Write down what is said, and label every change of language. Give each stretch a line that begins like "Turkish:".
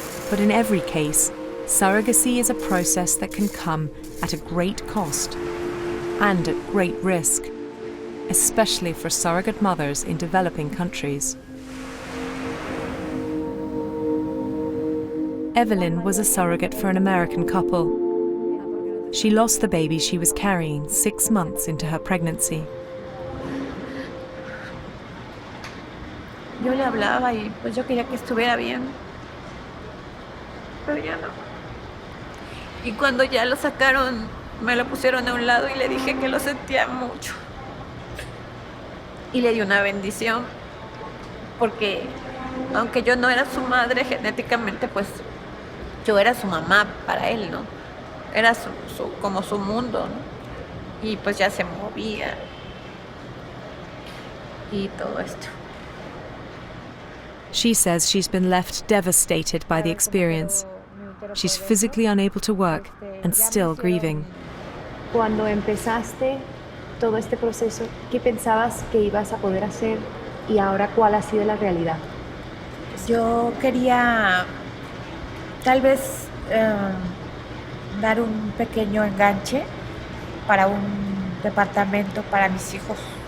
English: But in every case, surrogacy is a process that can come at a great cost and at great risk, especially for surrogate mothers in developing countries. Evelyn was a surrogate for an American couple. She lost the baby she was carrying 6 months into her pregnancy.
Spanish: Yo le hablaba y pues yo quería que estuviera bien, pero ya no. Y cuando ya lo sacaron, me lo pusieron a un lado y le dije que lo sentía mucho. Y le di una bendición, porque aunque yo no era su madre genéticamente, pues yo era su mamá para él, ¿no? Era como su mundo, ¿no? Y pues ya se movía y todo esto.
English: She says she's been left devastated by the experience. She's physically unable to work and still grieving.
Spanish: Cuando empezaste todo este proceso, ¿qué pensabas que ibas a poder hacer y ahora cuál ha sido la realidad? Yo quería tal vez dar un pequeño enganche para un departamento para mis hijos.